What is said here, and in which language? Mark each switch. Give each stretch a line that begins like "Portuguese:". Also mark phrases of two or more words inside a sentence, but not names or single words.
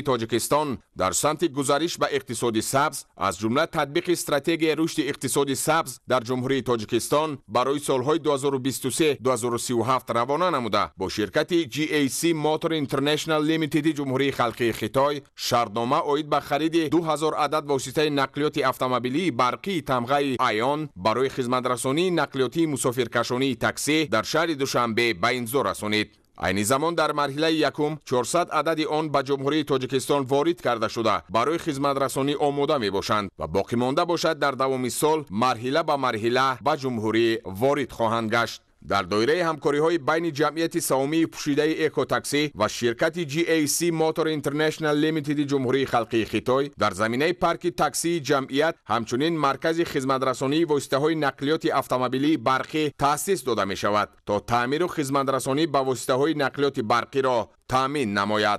Persian: تاجیکستان در سمت گزارش به اقتصاد سبز از جمله تطبیق استراتژی رشد اقتصاد سبز در جمهوری تاجیکستان برای سالهای 2023-2037 روانه نموده با شرکت GAC موتور اینترنشنال لیمیتد جمهوری خلقی خیتای شرطنامه عاید به خرید 2000 عدد واسطه نقلیات اتومبیلی برقی تمغه آیون برای خدمترسانی نقلیاتی مسافرکشانی تاکسی در شهر دوشنبه به امضا رسانید.
Tajik: айни замон дар марҳилаи якум 400 адади он ба ҷумҳурии тоҷикистон ворид карда шуда барои хизматрасонӣ омода мебошанд ва боқӣ монда бошад дар давоми сол марҳила ба марҳила ба ҷумҳурӣ ворид хоҳанд гашт. дар доираи ҳамкориҳои байни ҷамъияти саҳомии пӯшидаи экотакси ва ширкати GAC Motor International Limited ҷумҳурии халқии Хитой дар заминаи парки таксии ҷамъият ҳамчунин маркази хизматрасонии воситаҳои нақлиёти автомобилии барқӣ таъсис дода мешавад то таъмиру хизматрасонӣ ба воситаҳои нақлиёти барқиро таъмин намояд.